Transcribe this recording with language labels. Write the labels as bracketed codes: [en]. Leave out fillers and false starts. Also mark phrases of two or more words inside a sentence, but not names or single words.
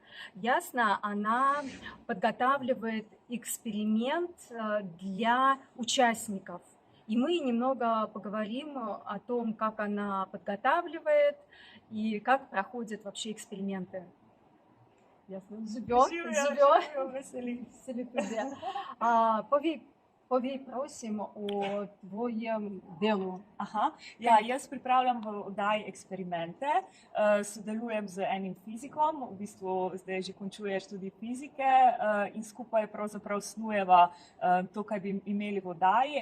[ru] Ясна, она подготавливает эксперимент для участников. И мы немного поговорим о том, как она подготавливает и как проходят вообще эксперименты. Ясно, живет. [sl] Povej prosim o tvojem delu. Jaz pripravljam v oddaji eksperimente, sodelujem z enim fizikom, v bistvu zdaj že končuje študij fizike in skupaj pravzaprav snujeva to, kaj bi imeli v oddaji.